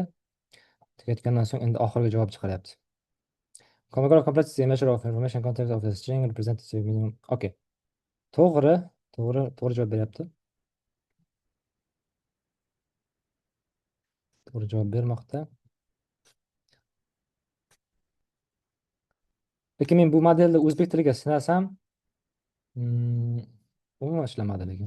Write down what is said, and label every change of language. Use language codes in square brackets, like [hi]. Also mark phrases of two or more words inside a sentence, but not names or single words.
[uz] Tugatgandan so'ng endi oxirgi javob chiqaryapti. [en] Common complexity measure of information content of the string representative minimum. [uz] Okey. To'g'ri javob beryapti. To'g'ri javob bermoqda. Lekin men bu modelni o'zbek tiliga sinasam, umuman ishlamadi lekin.